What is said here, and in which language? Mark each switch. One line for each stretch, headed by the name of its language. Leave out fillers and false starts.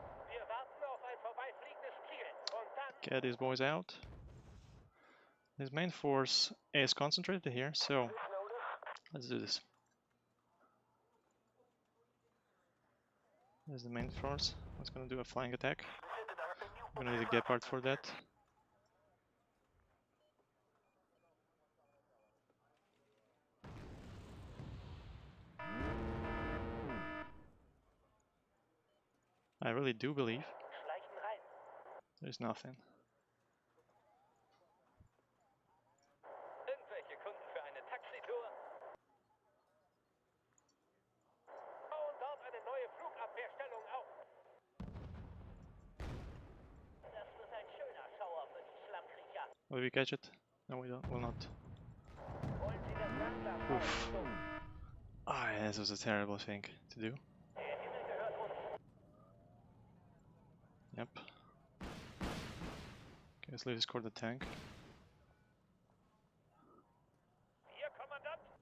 German: Wir warten auf ein vorbeifliegendes Ziel. Und dann
English: Get these boys out. His main force is concentrated here, so let's do this. There's the main force. It's gonna do a flying attack. I'm gonna need a Gepard for that. I really do believe
German: schleichen rein.
English: there's nothing.
German: Irgendwelche Kunden für eine Taxitour? Bauen dort eine neue Flugabwehrstellung auf. Das wird ein schöner Schauer für die Schlammkriecher.
English: Will we catch it? No, we don't. Will not.
German: Holen Sie das Fernglas raus, Oof. Stumpf.
English: Ah, yeah, this was a terrible thing to do.
German: Der Himmel gehört uns.
English: Yep. Okay, let's leave this core the tank.
German: Ihr Kommandant?